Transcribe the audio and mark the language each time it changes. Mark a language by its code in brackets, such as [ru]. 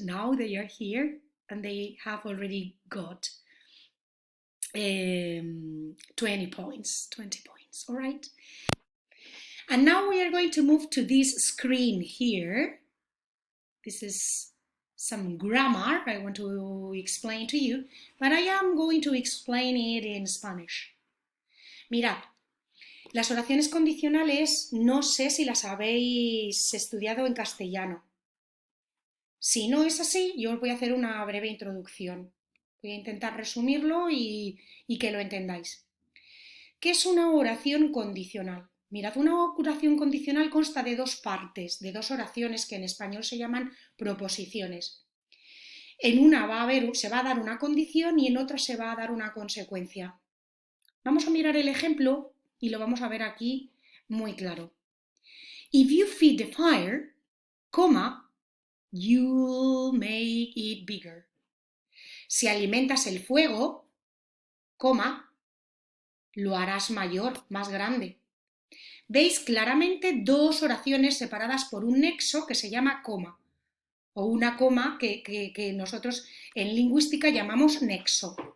[en] Now they are here and they have already got 20 points, all right? And now we are going to move to this screen here. This is some grammar I want to explain to you, but I am going to explain it in Spanish. [es] Mirad, las oraciones condicionales no sé si las habéis estudiado en castellano. Si no es así, yo os voy a hacer una breve introducción. Voy a intentar resumirlo y que lo entendáis. ¿Qué es una oración condicional? Mirad, una oración condicional consta de dos partes, de dos oraciones que en español se llaman proposiciones. En una se va a dar una condición y en otra se va a dar una consecuencia. Vamos a mirar el ejemplo y lo vamos a ver aquí muy claro. [en] If you feed the fire, you'll make it bigger. [es] Si alimentas el fuego, lo harás mayor, más grande. Veis claramente dos oraciones separadas por un nexo que se llama coma, o una coma que nosotros en lingüística llamamos nexo.